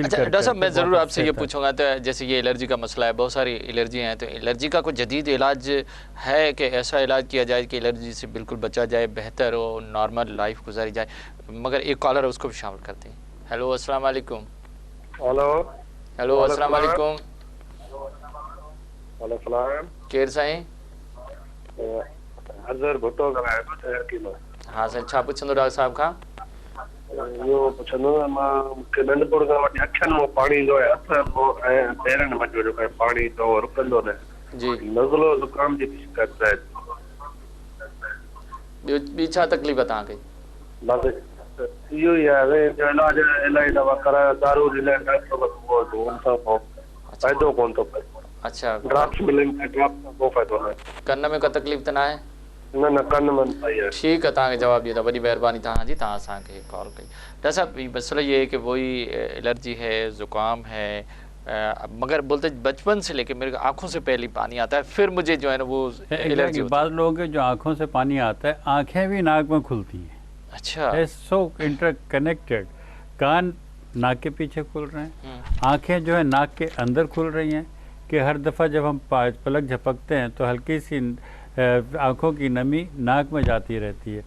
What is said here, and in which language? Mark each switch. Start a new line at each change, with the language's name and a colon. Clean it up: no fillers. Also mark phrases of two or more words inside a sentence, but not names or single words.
Urdu: اچھا، ڈاکٹر صاحب میں ضرور آپ سے یہ پوچھوں گا، تو جیسے یہ الرجی کا مسئلہ ہے، بہت ساری الرجی ہیں، تو الرجی کا کوئی جدید علاج ہے کہ ایسا علاج کیا جائے کہ الرجی سے بالکل بچا جائے، بہتر ہو,
English: normal life
Urdu: گزاری جائے? مگر ایک کالر ہے، اس کو بھی شامل کرتے ہیں.
Arabic: ہیلو، السلام عليكم۔ ہیلو, السلام عليكم.
Sindhi: केर साईं? हाँ साईं, छा पुछंदो डॉक्टर साहब खां? इहो पुछंदो मां, मूंखे नंढपण खां वठी अखियुनि में पाणी जो आहे, हथ ऐं पेरनि में जो आहे पाणी तो रुकंदो न जी, नज़लो ज़ुकाम जी शिकायत आहे। ॿी छा तकलीफ़ आहे तव्हांखे? बसि इहो ई आहे, जो इलाज इलाही दवा करायो, दारू ॾिना डॉक्टर वटि, पोइ हुन सां पोइ फ़ाइदो कोन थो पए। अच्छा, ड्रॉप्स मिलनि था, ड्रॉप सां को फ़ाइदो न आहे। कन में का तकलीफ़ त न आहे? न कन में सही आहे।
Urdu: ٹھیک ہے,
Sindhi: तव्हांखे जवाब ॾियो। वॾी महिरबानी तव्हांजी, तव्हां असांखे कॉल कई।
Urdu: ڈاکٹر صاحب، مسئلہ یہ ہے کہ وہی الرجی ہے، زکام ہے، مگر بولتے بچپن سے لیکے میرے آنکھوں سے پہلے پانی آتا ہے، پھر مجھے جو ہے نا وہ الرجی. بعد لوگوں کے جو آنکھوں سے پانی آتا ہے، آنکھیں بھی ناک میں کھلتی ہیں. अच्छा,
English: so interconnected,
Urdu: کان ناک کے پیچھے کھل رہے ہیں، آنکھیں جو ہے ناک کے اندر کھل رہی ہیں، کہ ہر دفعہ جب ہم پلک جھپکتے ہیں تو ہلکی سی آنکھوں کی نمی ناک میں جاتی رہتی ہے.